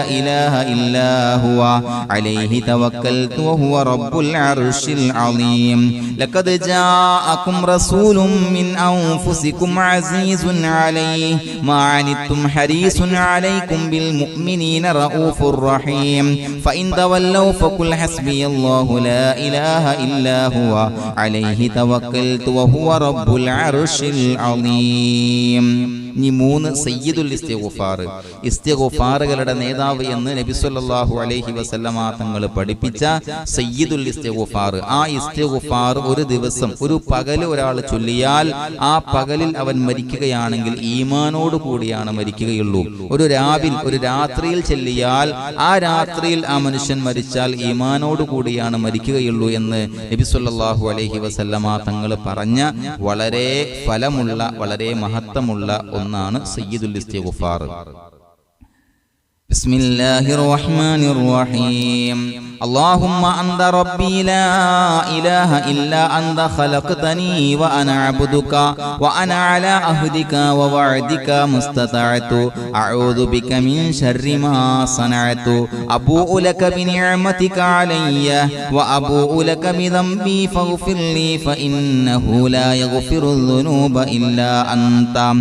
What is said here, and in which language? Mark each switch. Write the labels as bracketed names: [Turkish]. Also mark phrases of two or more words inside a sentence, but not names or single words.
[Arabic] إله إلا هو عليه توكلت وهو رب العرش العظيم لقد جاءكم رسول من أنفسكم عزيز عليه ما عنتم حريص عليكم بالمؤمنين رؤوف رحيم فإن تولوا فقل حسبي الله لا إله إلا هو عليه توكلت وهو رب العرش العظيم. [Malayalam] ഇനി 3 സയ്യിദുൽ ഇസ്തിഗ്ഫാർ, ഇസ്തിഗ്ഫാറുകളുടെ നേതാവ് എന്ന് നബി സല്ലല്ലാഹു അലൈഹി വസല്ലമ തങ്ങൾ പഠിപ്പിച്ച സയ്യിദുൽ ഇസ്തിഗ്ഫാർ. ആ ഇസ്തിഗ്ഫാർ ഒരു ദിവസം ഒരു പകൽ ഒരാൾ ചൊല്ലിയാൽ ആ പകലിൽ അവൻ മരിക്കുകയാണെങ്കിൽ ഈമാനോട് കൂടിയാണ് മരിക്കുകയുള്ളൂ. ഒരു രാത്രിയിൽ ചൊല്ലിയാൽ ആ രാത്രിയിൽ ആ മനുഷ്യൻ മരിച്ചാൽ ഈമാനോട് കൂടിയാണ് മരിക്കുകയുള്ളൂ എന്ന് നബി സല്ലല്ലാഹു അലൈഹി വസല്ലമ തങ്ങൾ പറഞ്ഞ വളരെ ഫലമുള്ള വളരെ മഹത്വമുള്ള ഒന്നാണ് സയ്യിദുൽ ഇസ്തിഗ്ഫാർ. [Arabic] بسم الله الرحمن الرحيم. اللهم أنت ربي لا إله إلا أنت خلقتني وأنا عبدك وأنا على عهدك ووعدك ما استطعت أعوذ بك من شر ما صنعت أبوء لك بنعمتك علي وأبوء لك بذنبي فاغفر لي فإنه لا يغفر الذنوب إلا أنت